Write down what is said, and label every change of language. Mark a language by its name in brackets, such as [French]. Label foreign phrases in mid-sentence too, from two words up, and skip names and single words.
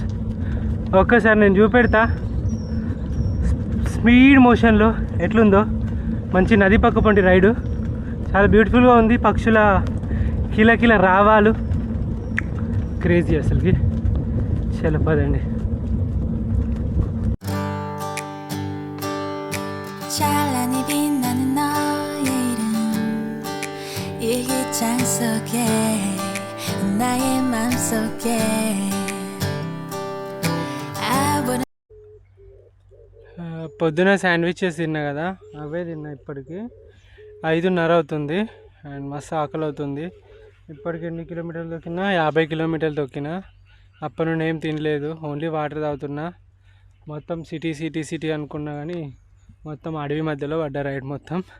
[Telugu] ఒక్కసారి నేను చూపెడతా [English] speed motionలో [Telugu] ఎట్లుందో. మంచి నది పక్క పంటి రైడు, చాలా బ్యూటిఫుల్గా ఉంది. పక్షుల కిలకిల రావాలు క్రేజీ అసలుకి. చాలా పదండి. [Korean] 찬란히 빛나는 너의 이름 이 깃장 속에 나의 맘속에 [Telugu] పొద్దున శాండ్విచెస్ తిన్నా కదా, అవే తిన్నా. ఇప్పటికి 5:30 అవుతుంది అండ్ మస్తు ఆకలి అవుతుంది. ఇప్పటికి ఎన్ని కిలోమీటర్లు తొక్కినా? 50 కిలోమీటర్లు తొక్కినా. అప్పటి నుండి ఏం తినలేదు, [English] only water [Telugu] తాగుతున్నా. మొత్తం [English] city city city [Telugu] అనుకున్నా కానీ మొత్తం అడవి మధ్యలో పడ్డ రైడ్ మొత్తం.